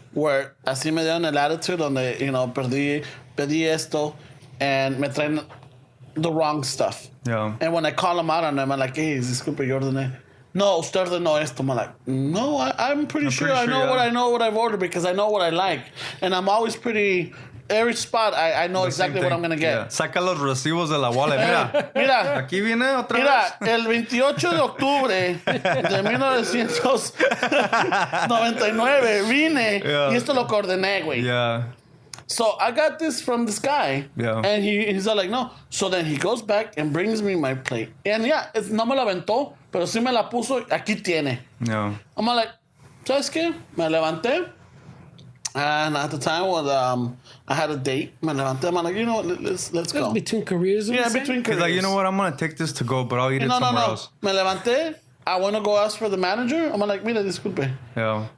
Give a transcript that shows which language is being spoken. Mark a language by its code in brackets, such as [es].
[es] Where así me dieron el attitude donde, pedí esto and me traen [en] the wrong stuff. Yeah. And when I call them out on them, I'm like, hey, [es] disculpe, yo ordené. No, usted ordenó esto. [en] I'm like, no, I'm pretty sure I know what I've ordered because I know what I like. And I'm always every spot, I know exactly what I'm going to get. Yeah. [es] Saca los recibos de la wallet. Mira, aquí viene otra vez. El 28 de octubre de 1999 vine y esto lo coordené, güey. [en] Yeah. So I got this from this guy. Yeah. And he's all like, no. So then he goes back and brings me my plate. [es] And no me la aventó, pero sí me la puso, aquí tiene. [en] Yeah. I'm like, [es] ¿sabes qué? Me levanté. [en] And at the time when I had a date, [es] me levanté. [en] I'm like, you know what, let's go. Between careers? Yeah, between careers. Like, you know what, I'm going to take this to go, but I'll eat it somewhere else. [es] Me levanté. [en] I want to go ask for the manager. I'm like, [es] mira, disculpe. [en] Yeah.